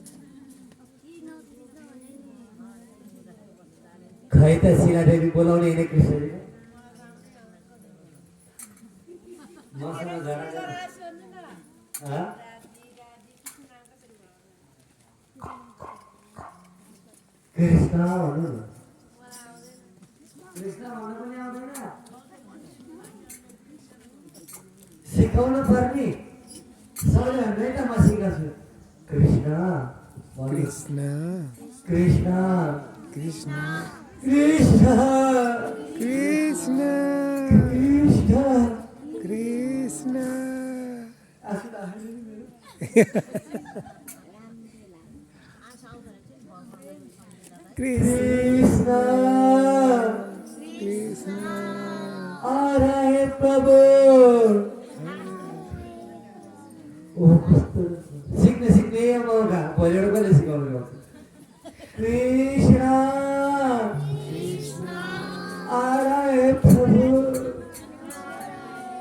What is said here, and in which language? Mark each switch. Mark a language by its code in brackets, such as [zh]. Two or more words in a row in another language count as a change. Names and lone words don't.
[ne] खै त शिलादेवी बोलाउने होइन कृष्णजी मसँग कृष्ण भन्नु न कृष्ण भन्नु पनि आउँदैन सिकाउनु पर्ने सरले भन्दै त म सिकाउँछु कृष्ण कृष्ण कृष्ण कृष्ण कृष्ण कृष्ण कृष्ण कृष्ण कृष्ण कृष्ण [hi] आ रहे प्रभु [ne] ओ कस्तो सिक्ने यो मौका भोलिबाट कसले सिकाउनु [hi] कृष्ण आ रहे प्रभु